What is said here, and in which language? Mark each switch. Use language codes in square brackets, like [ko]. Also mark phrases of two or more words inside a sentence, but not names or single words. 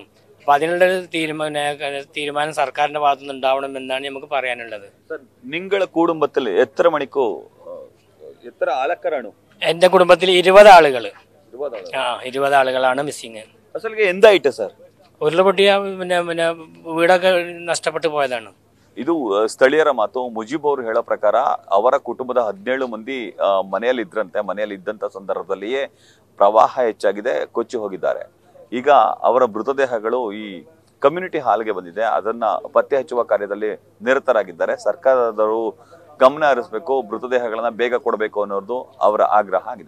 [ml] അപ്പോൾ അതിനുള്ളൊരു തീരുമാനം സർക്കാരിൻ്റെ ഭാഗത്തുനിന്ന് ഉണ്ടാവണമെന്നാണ് നമുക്ക് പറയാനുള്ളത്. നിങ്ങളുടെ കുടുംബത്തിൽ എത്ര മണിക്കോ എത്ര ആൾക്കാരാണ്? എൻ്റെ കുടുംബത്തിൽ 20 ആളുകൾ. 20 ആളുകളാണ് മിസ്സിങ്. അസലിಗೆ എന്തായിട്ട് സർ? ഉരുൾപൊട്ടിയ വീടൊക്കെ നഷ്ടപ്പെട്ടു പോയതാണ്. [kn] ಇದು ಸ್ಥಳೀಯರ ಮಾತು. ಮುಜೀಬ್ ಅವರು ಹೇಳೋ ಪ್ರಕಾರ ಅವರ ಕುಟುಂಬದ 17 ಮಂದಿ ಮನೆಯಲ್ಲಿ ಇದ್ರಂತೆ. ಮನೆಯಲ್ಲಿ ಇದ್ದಂಥ ಸಂದರ್ಭದಲ್ಲಿಯೇ ಪ್ರವಾಹ ಹೆಚ್ಚಾಗಿದೆ, ಕೊಚ್ಚಿ ಹೋಗಿದ್ದಾರೆ. ಈಗ ಅವರ ಮೃತದೇಹಗಳು ಈ [en] community hallಗೆ [kn] ಬಂದಿದೆ. ಅದನ್ನ ಪತ್ತೆ ಹಚ್ಚುವ ಕಾರ್ಯದಲ್ಲಿ ನಿರತರಾಗಿದ್ದಾರೆ. ಸರ್ಕಾರದವರು ಗಮನ ಹರಿಸಬೇಕು, ಮೃತದೇಹಗಳನ್ನ ಬೇಗ ಕೊಡಬೇಕು ಅನ್ನೋದು ಅವರ ಆಗ್ರಹ ಆಗಿದೆ.